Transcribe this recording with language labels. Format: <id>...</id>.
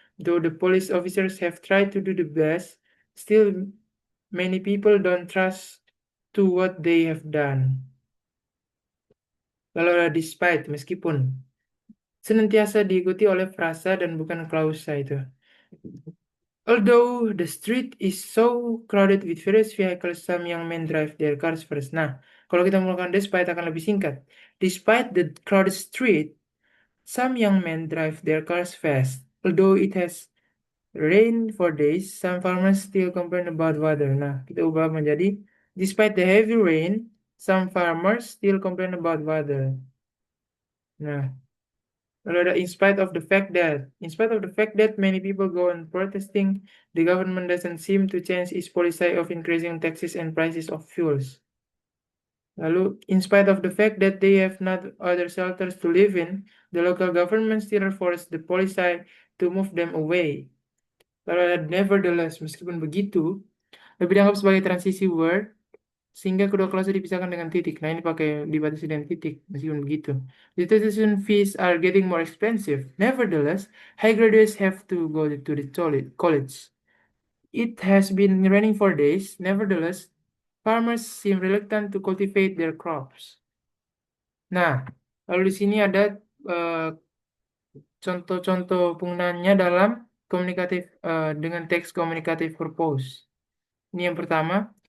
<en>Though the police officers have tried to do the best, still many people don't trust to what they have done.</en> <id>Lalu ada despite, meskipun senantiasa diikuti oleh frasa dan bukan klausa itu.</id> <en>Although the street is so crowded with various vehicles, some young men drive their cars first.</en> <id>Nah, kalau kita menggunakan despite akan lebih singkat.</id> <en>Despite the crowded street, some young men drive their cars fast. Although it has rained for days, some farmers still complain about weather.</en> <id>Nah, kita ubah menjadi</id> <en>despite the heavy rain, some farmers still complain about weather.</en> <id>Nah, lalu ada</id> <en>in spite of the fact that many people go on protesting, the government doesn't seem to change its policy of increasing taxes and prices of fuels. Lalu, in spite of the fact that they have not other shelters to live in, the local government still force the policy to move them away.</en> <id>Lalu ada nevertheless, meskipun begitu, lebih dianggap sebagai transisi word, sehingga kedua klase dipisahkan dengan titik. Nah, ini pakai dibatasi dengan titik, meskipun begitu.</id> <en>The tuition fees are getting more expensive. Nevertheless, high graduates have to go to the college. It has been raining for days. Nevertheless, farmers seem reluctant to cultivate their crops.</en> <id>Nah, lalu di sini ada contoh-contoh penggunaannya dalam komunikatif dengan teks komunikatif purpose. Ini yang pertama.</id>